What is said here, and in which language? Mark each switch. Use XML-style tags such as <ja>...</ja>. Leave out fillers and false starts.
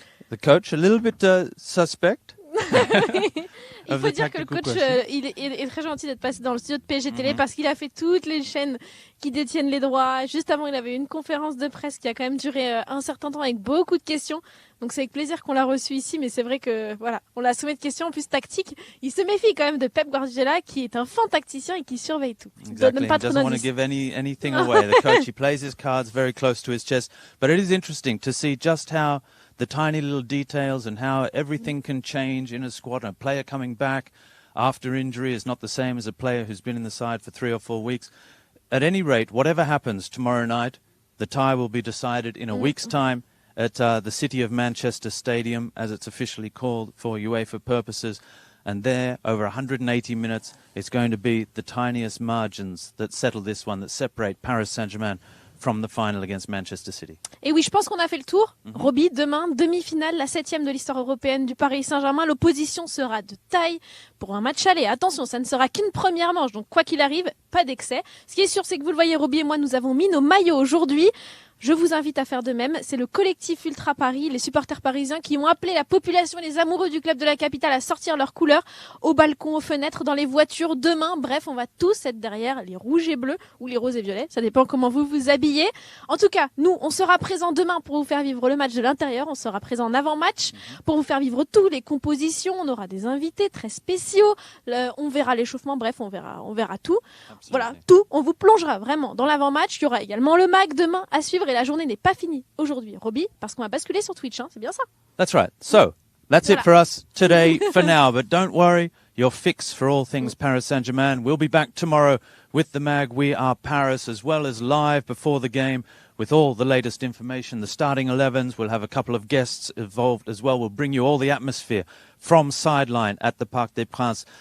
<en>The coach, a little bit suspect.</en> <fr>Il faut dire que le coach, il est très gentil d'être passé dans le studio de PSG Télé parce qu'il a fait toutes les chaînes qui détiennent les droits. Juste avant, il avait une conférence de presse qui a quand même duré un certain temps avec beaucoup de questions. Donc c'est avec plaisir qu'on l'a reçu ici, mais c'est vrai que voilà, on l'a soumis de questions en plus tactiques. Il se méfie quand même de Pep Guardiola, qui est un fin tacticien et qui surveille tout.</fr> <en>Exactly. He doesn't want to give anything away. The coach, he plays his cards very close to his chest. But it is interesting to see just how the tiny little details and how everything can change in a squad. A player coming back after injury is not the same as a player who's been in the side for 3 or 4 weeks. At any rate, whatever happens tomorrow night, the tie will be decided in a week's time at the City of Manchester Stadium, as it's officially called for UEFA purposes. And there, over 180 minutes, it's going to be the tiniest margins that settle this one, that separate Paris Saint Germain from the final against Manchester City.</en> <fr>Et oui, je pense qu'on a fait le tour. Roby, demain, demi-finale, la 7e de l'histoire européenne du Paris Saint-Germain. L'opposition sera de taille pour un match aller. Attention, ça ne sera qu'une première manche, donc quoi qu'il arrive, pas d'excès. Ce qui est sûr, c'est que vous le voyez, Roby et moi, nous avons mis nos maillots aujourd'hui. Je vous invite à faire de même. C'est le collectif Ultra Paris, les supporters parisiens qui ont appelé la population, les amoureux du club de la capitale à sortir leurs couleurs au balcon, aux fenêtres, dans les voitures. Demain, bref, on va tous être derrière les rouges et bleus ou les roses et violets. Ça dépend comment vous vous habillez. En tout cas, nous, on sera présents demain pour vous faire vivre le match de l'intérieur. On sera présents en avant-match pour vous faire vivre toutes les compositions. On aura des invités très spéciaux. On verra l'échauffement. Bref, on verra tout. Absolument. Voilà, tout. On vous plongera vraiment dans l'avant-match. Il y aura également le MAC demain à suivre. et la journée n'est pas finie aujourd'hui, Robbie, parce qu'on va basculer sur Twitch, hein, c'est bien ça.</fr> <en>That's right. So, that's it for us today for now. But don't worry, your fix for all things Paris Saint Germain. We'll be back tomorrow with the mag We Are Paris, as well as live before the game with all the latest information, the starting 11s. We'll have a couple of guests involved as well. We'll bring you all the atmosphere from sideline at the Parc des Princes.</en>